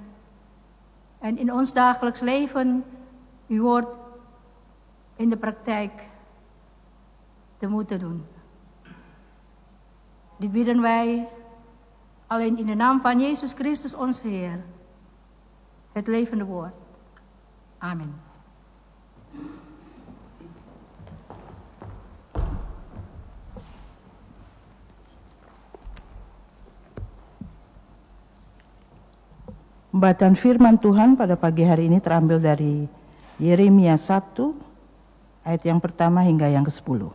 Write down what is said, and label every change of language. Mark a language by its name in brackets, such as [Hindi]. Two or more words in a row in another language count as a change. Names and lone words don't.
[Dutch] En in ons dagelijks leven Uw woord in de praktijk te moeten doen. Dit bidden wij alleen in de naam van Jezus Christus, onze Heer. Het levende woord. Amen. [Indonesian] Bacaan firman Tuhan pada pagi hari ini terambil dari Yeremia 1 ayat yang pertama hingga yang ke-10.